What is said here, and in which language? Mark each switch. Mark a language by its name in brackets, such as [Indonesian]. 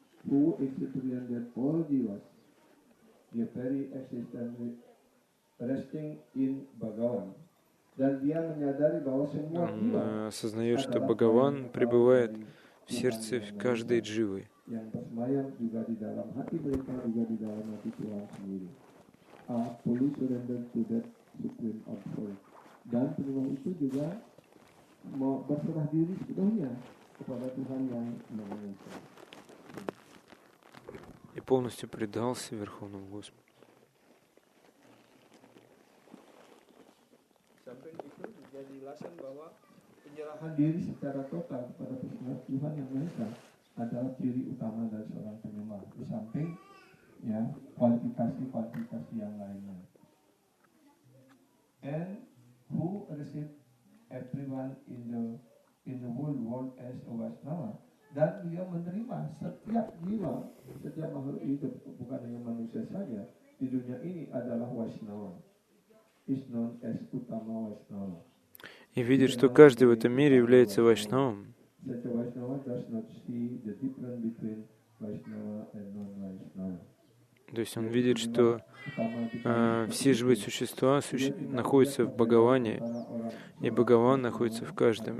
[English] Who experience that all jiwas, their very existence resting in Bhagawan. [Indonesian] Dan dia menyadari bahwa semua jiwa [Russian] он осознает, что Бхагаван пребывает в сердце каждой дживы. [Indonesian] yang bersemayam juga di dalam hati mereka, juga di dalam hati Tuhan sendiri. [English] Fully surrender to that supreme absolute. [Indonesian] Dan penyembah itu juga mau berserah diri sepenuhnya kepada Tuhan yang Maha Esa. [Russian] И полностью предался Верховному Господу. [Indonesian] Sampai itu juga dijelaskan bahwa penyerahan diri secara total kepada Tuhan yang Maha Esa adalah ciri utama dari seorang penyembah. Di samping ya kualifikasi yang lainnya. [English] And who receive everyone in the whole world as a Vaishnava, [Indonesian] dan dia menerima setiap jiwa, setiap makhluk hidup, bukan hanya manusia saja di dunia ini adalah Vaishnava. [English] Is known as Uttama Vaishnava. [Russian] И видит, что каждый в этом мире является вайшнавом. [English] Such a Vaishnava does not see the difference between Vaishnava and non-Vaishnava. [Russian] То есть он видит, что все живые существа находятся в Бхагаване, и Бхагаван находится в каждом.